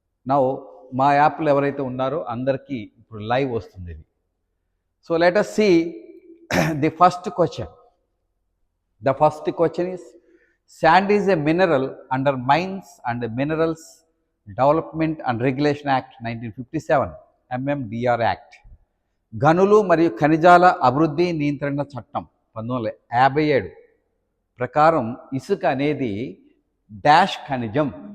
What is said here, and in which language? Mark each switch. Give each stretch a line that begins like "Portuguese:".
Telugu: నా మా యాప్లో ఎవరైతే ఉన్నారో అందరికీ ఇప్పుడు లైవ్ వస్తుంది ఇది.
English: So let us see the first question. The first question is, sand is a mineral under Mines and Minerals Development and Regulation Act 1957, MMDR Act.
Telugu: గనులు మరియు ఖనిజాల అభివృద్ధి నియంత్రణ చట్టం 1957 ప్రకారం ఇసుక అనేది డాష్ ఖనిజం.